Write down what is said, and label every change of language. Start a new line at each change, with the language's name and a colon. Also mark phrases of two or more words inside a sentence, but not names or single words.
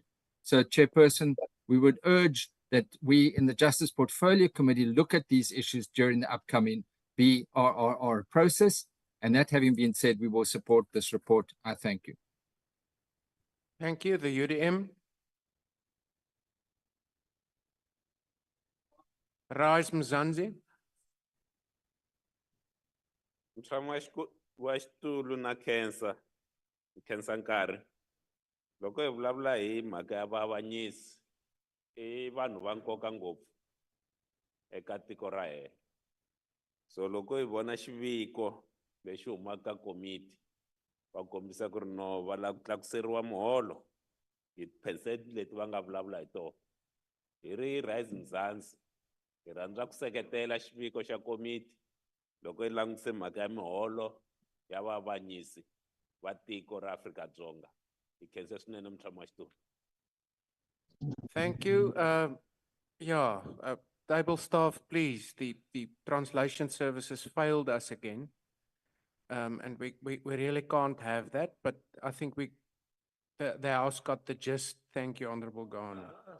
English: So, Chairperson, we would urge that we in the Justice Portfolio Committee look at these issues during the upcoming BRRR process. And that having been said, we will support this report. I thank you. thank you. The UDM, Rise Mzansi.
Tsonga: Mtshami wa xitulu na khensa nkarhi loko hi vulavula hi mhaka ya vaavanyisi I vanhu va nkoka ngopfu eka tiko ra hina. So loko hi vona xiviko lexi humaka ka komiti va kombisa ku ri no va lava ku tlakuseriwa muholo hi percent leti va nga vulavula hi tona. hi ri Rise Mzansi hi rhandza ku seketela xiviko xa komiti loko hi langutise mhaka ya miholo ya vavanyisi va tiko ra Afrika-Dzonga. Hi khensa swinene mutshami wa xitulu.
English: Thank you. Yeah, table staff, please. The translation services failed us again. And we really can't have that, but I think the House got the gist. Thank you, Honorable Garner.